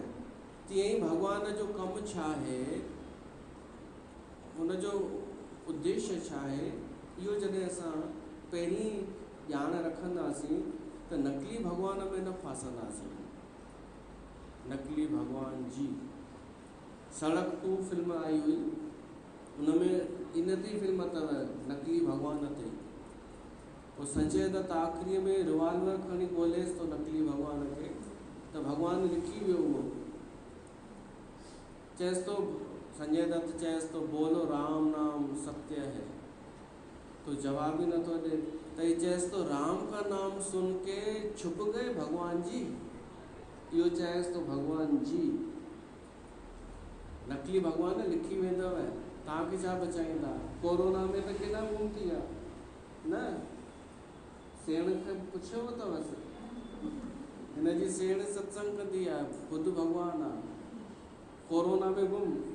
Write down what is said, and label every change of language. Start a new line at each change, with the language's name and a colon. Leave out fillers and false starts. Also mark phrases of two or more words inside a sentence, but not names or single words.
Sindhi: तीअं ई भॻवान जो कमु छा आहे, हुन जो उद्देश्य छा आहे, इहो जॾहिं असां पहिरीं ॼाण रखंदासीं त नकली भॻवान में न फासंदासीं। नकली भॻवान जी सड़क 2 फिल्म आई हुई, उनमें इन ते फिल्म अथव नकली भॻवान ते। पोइ संजय दत्त आख़िरीअ में रिवाल्वर खणी ॻोल्हेसि थो नकली भॻवान खे, त भॻवानु लिखी वियो उहो। चएसि थो, संजय दत्त चएसि थो
Hindi: बोलो राम नाम सत्य है,
Sindhi: तो जवाब ही नथो ॾे। त ही चएसि थो
Hindi: राम का नाम सुन के छुप गए भगवान जी,
Sindhi: इहो चएसि थो भगवान जी। नकली भॻवान लिखी वेंदव, तव्हांखे छा बचाईंदा। कोरोना में त केॾा गुम थी विया न, सेण खे पुछियो अथवसि, हिनजी सेण सत्संग कंदी आहे, बुद्ध भॻवानु आहे, कोरोना में गुम।